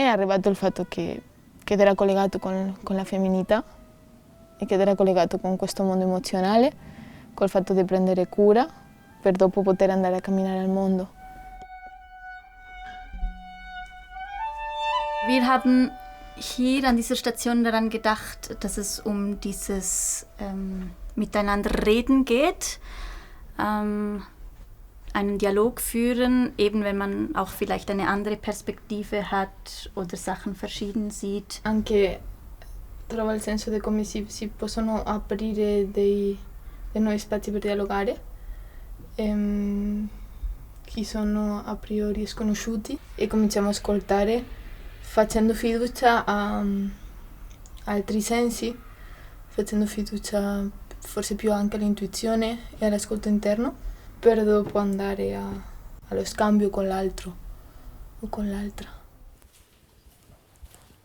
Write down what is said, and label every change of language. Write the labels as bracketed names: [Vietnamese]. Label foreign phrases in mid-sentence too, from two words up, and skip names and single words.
[Italian] è arrivato il fatto che era collegato con la femminilità e che era collegato con questo mondo emozionale, col fatto di prendere cura per dopo poter andare a camminare al mondo. [German] Wir haben hier an dieser Station daran gedacht, dass es um dieses Miteinander reden geht. Einen Dialog führen, eben wenn man auch vielleicht eine andere Perspektive hat oder Sachen verschieden sieht. [Italian] Anche trovo il senso di come si possono aprire dei nuovi spazi per dialogare, chi sono a priori sconosciuti e cominciamo a ascoltare facendo fiducia a altri sensi, facendo fiducia forse più anche all'intuizione e all'ascolto interno, per dopo andare allo scambio con l'altro o con l'altra.